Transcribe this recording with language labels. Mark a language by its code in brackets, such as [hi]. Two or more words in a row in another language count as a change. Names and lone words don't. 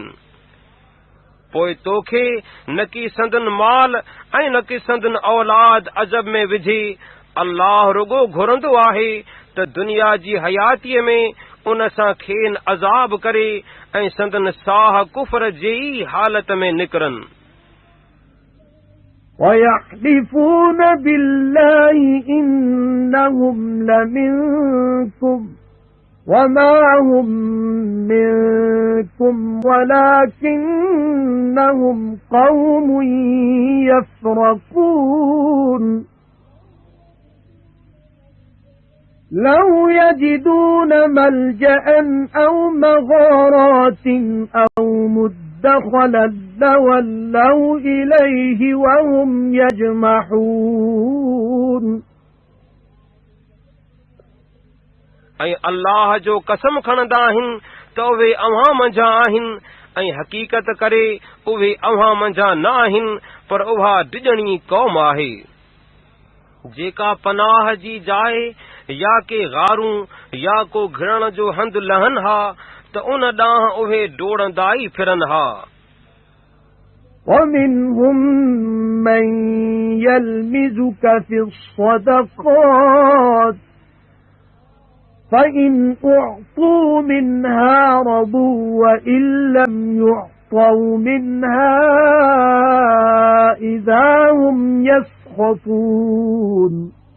[sd] पोइ तोखे न की संदन माल ऐं न की संदन औलाद अजब में विझी अल्लाह रुगो घुरंदो आहे त दुनिया जी हयातीअ में उन सां खेन अज़ाब करे ऐं संदन साह कुफर जी हालत में निकरनि। [ar] وَيَحْلِفُونَ بِاللَّهِ إِنَّهُمْ لَمِنكُمْ وَمَا هُمْ مِنكُمْ وَلَكِنَّهُمْ قَوْمٌ يَفْرَقُونَ لَوْ يَجِدُونَ مَلْجَأً أَوْ مَغَارَاتٍ أَوْ مُدَّخَلًا لَوَلَّوْا إِلَيْهِ وَهُمْ يَجْمَحُونَ [sd] ऐं अल्लाह जो कसम खणंदा आहिनि त उहे अव्हां मंझां आहिनि ऐं हक़ीक़त करे उहे अव्हां मंझां न आहिनि पर उहा डिॼणी क़ौम आहे जेका पनाह जी जाइ या के गारूं या को घिरण जो हंध लहनि हा त उन ॾांहुं उहे डोड़ंदा ई फिरनि हा। [ar] وَمِنْهُمْ مَنْ يَلْمِزُكَ فِي الصَّدَقَاتِ فَإِنْ أُعْطُوا مِنْهَا رَضُوا وَإِنْ لَمْ يُعْطَوْا مِنْهَا إِذَا هُمْ يَسْخَطُونَ يسخطون